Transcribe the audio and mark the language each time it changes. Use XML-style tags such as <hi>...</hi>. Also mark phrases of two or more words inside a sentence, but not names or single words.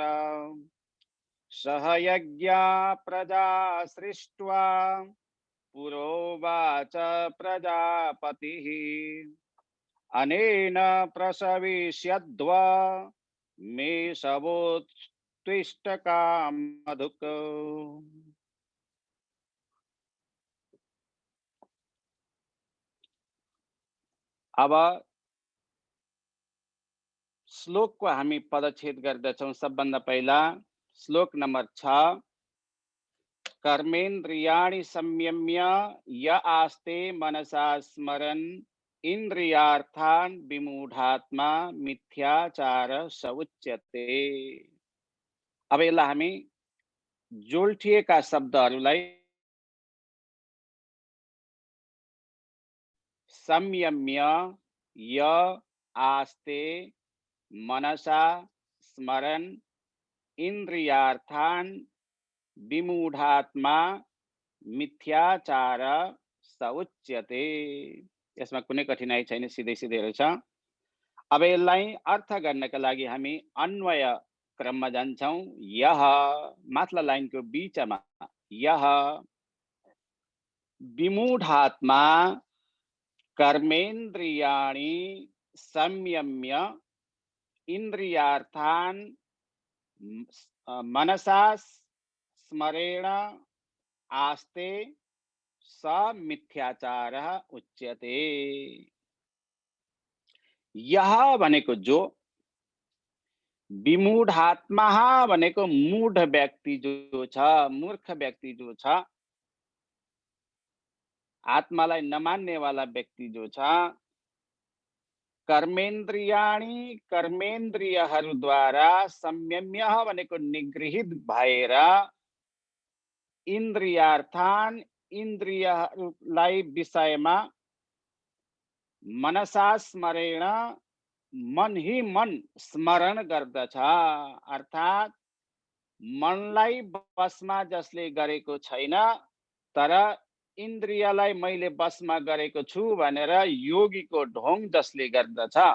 <sa>सह यज्ञा प्रजा सृष्ट्वा पुरोवाच प्रजापतिः अनेन प्रसविष्यद्व मे शवोत्तिष्ठकामधुक्।</sa> <ne>अब श्लोकको हामी पदच्छेद गर्दछौँ। सबभन्दा पहिला श्लोक नम्बर</ne> <sa>6 कर्मेन्द्रियाणि संयम्य य आस्ते मनसा स्मरन् इन्द्रियार्थान् विमूढात्मा मिथ्याचार स उच्यते।</sa> <ne>अब यसलाई हामी जोल्टिएका शब्दहरूलाई</ne> <sa>संयम्य य आस्ते मनसा स्मरन् इन्द्रियार्थान् विमूढात्मा मिथ्याचार स उच्यते।</sa> <ne>यसमा कुनै कठिनाइ छैन, सिधै सिधै रहेछ। अब यसलाई अर्थ गर्नका लागि हामी अन्वय क्रममा जान्छौँ। यह माथिल्लो लाइनको बीचमा</ne> <sa>यह विमूढात्मा कर्मेन्द्रियाणि संयम्य इन्द्रियार्थान् मनसा स्मरेण आस्ते स मिथ्याचारः उच्यते।</sa> <ne>यह भनेको जो, विमूढात्मा भनेको मूढ व्यक्ति जो छ, मूर्ख व्यक्ति जो छ, आत्मालाई नमान्ने वाला व्यक्ति जो छ। कर्मेन्द्रियाणि कर्मेन्द्रियहरूद्वारा संयम्य भनेको निगृहित भएर इन्द्रियार्थान् इन्द्रियहरूलाई विषयमा मनसा स्मरेण मन ही मन स्मरण गर्दछ। अर्थात् मनलाई बसमा जसले गरेको छैन तर इन्द्रियलाई मैले बसमा गरेको छु भनेर योगीको ढोङ जसले गर्दछ।</ne>